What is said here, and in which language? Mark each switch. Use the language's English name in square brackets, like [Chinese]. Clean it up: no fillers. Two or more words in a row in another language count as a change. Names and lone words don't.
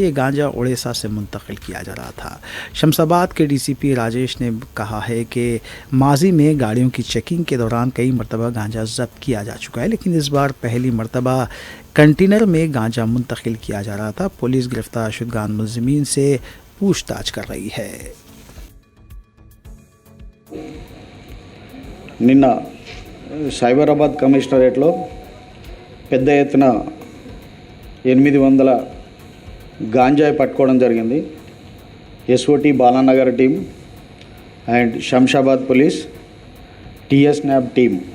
[Urdu] یہ گانجا اڑیسہ سے منتقل کیا جا رہا تھا. شمس آباد کے DCP راجیش نے کہا ہے کہ ماضی میں گاڑیوں کی چیکنگ کے دوران کئی مرتبہ گانجا ضبط کیا جا چکا ہے لیکن اس بار پہلی مرتبہ کنٹینر میں گانجا منتقل کیا جا رہا تھا. پولیس گرفتار شدگان ملزمین سے پوچھ تاچھ کر رہی ہے. [Telugu] నిన్న సైబరాబాద్ కమిషనరేట్లో పెద్ద ఎత్తున 800 గాంజాయి పట్టుకోవడం జరిగింది. [English] SOT Balanagar team and Shamshabad police, TS NAB team,